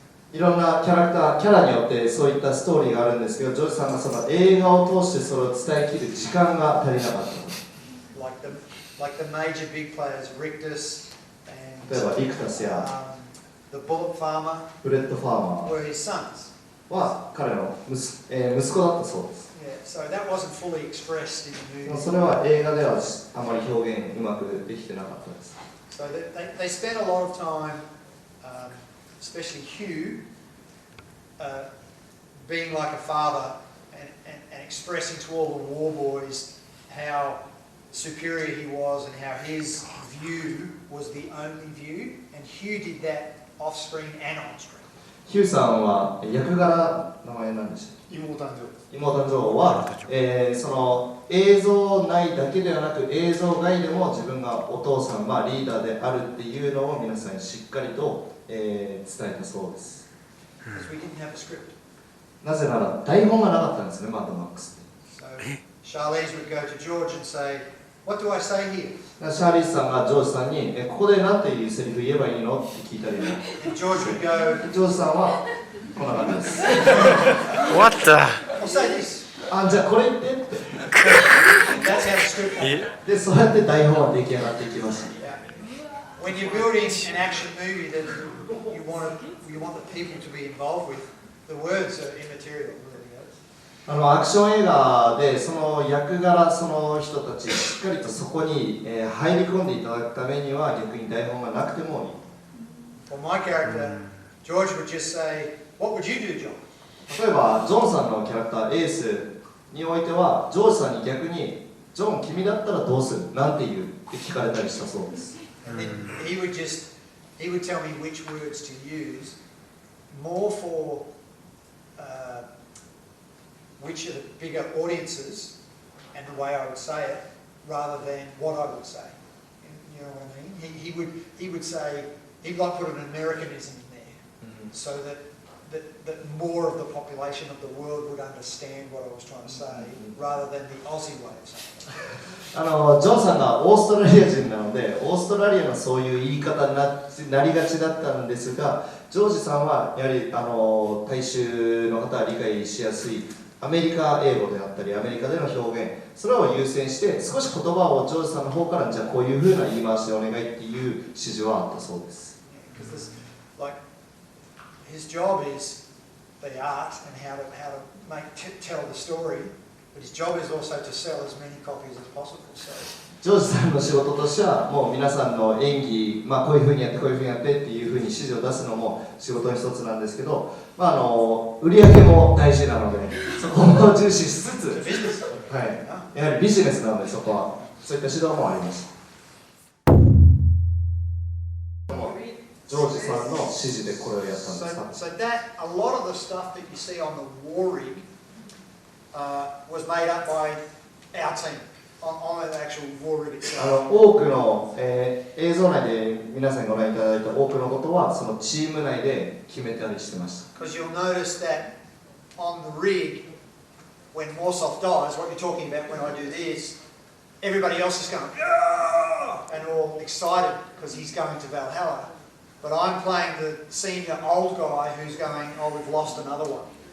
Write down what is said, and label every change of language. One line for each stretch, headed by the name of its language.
Japanese: いろんなキャラによってそういったストーリーがあるんですけど、ジョージさんがその映画を通してそれを伝えきる時間が足りなかった。
English: Like the major big players, Rictus
Japanese: 例えば
English: and
Japanese: リクタスや
English: the bullet farmer
Japanese: ブレッド・ファーマ
English: were his sons.
Japanese: ーは彼の息子だったそうです。
English: Yeah, so that wasn't fully expressed in the movie.
Japanese: それは映画ではあまり表現うまくできてなかったです。
English: So they spent a lot of time, especially Hugh, being like a father and expressing to all the war boys how superior he was and how his view was the only view, and Hugh did that off screen and on screen.
Japanese: ヒューさんは役柄、名前なんでしたっけ？妹誕生は、その映像内だけではなく映像外でも自分がお父さん、リーダーであるっていうのを皆さんにしっかりと、伝えたそうです。
English: Because we didn't have a script.
Japanese: なぜなら台本がなかったんですね、マッドマックスって。
English: So Charlize would go to George and say, "What do I say here?"
Japanese: シャーリーズさんがジョージさんにここで何ていうセリフ言えばいいのって聞いたり、
English: And George would go,
Japanese: ジョージさんはこんな感じです。
English: What the? "I'll say this."
Japanese: じゃあこれ言ってって。
English: That's how the script happened.
Japanese: で、そうやって台本は出来上がっていきました。
English: Yeah. When you're building an action movie that you want the people to be involved with, the words are immaterial.
Japanese: アクション映画でその役柄、その人たちしっかりとそこに入り込んでいただくためには逆に台本がなくてもいい。
English: For my character, George would just say, "What would you do, John?"
Japanese: 例えばジョンさんのキャラクターエースにおいてはジョージさんに逆にジョン君だったらどうするなんて言うって聞かれたりしたそうです。
English: And then he would tell me which words to use, more for which are the bigger audiences and the way I would say it, rather than what I would say. You know what I mean? He would say, he'd like put an Americanism in there. so that more of the population of the world would understand what I was trying to say, rather than the Aussie way of saying it.
Japanese: ジョンさんがオーストラリア人なので、オーストラリアのそういう言い方になりがちだったんですが、ジョージさんはやはり大衆の方は理解しやすいアメリカ英語であったり、アメリカでの表現、それを優先して、少し言葉をジョージさんの方から、じゃあこういうふうな言い回しでお願いっていう指示はあったそうです。
English: Like, his job is the art and how to tell the story, but his job is also to sell as many copies as possible. So.
Japanese: ジョージさんの仕事としては、もう皆さんの演技、こういうふうにやって、こういうふうにやってっていうふうに指示を出すのも仕事の一つなんですけど、売り上げも大事なので、そこを重視しつつ、はい、やはりビジネスなので、そこは、そういった指導もありました。ジョージさんの指示でこれをやったんですか？
English: So that a lot of the stuff that you see on the war rig was made up by our team on the actual war rig itself.
Japanese: 多くの、映像内で皆さんにご覧いただいた多くのことはそのチーム内で決めたりしてました。
English: Because you'll notice that on the rig, when Warsoft dies, what you're talking about when I do this, everybody else is going, "Yeah!" and all excited because he's going to Valhalla. But I'm playing the senior old guy who's going, oh, we've lost another one.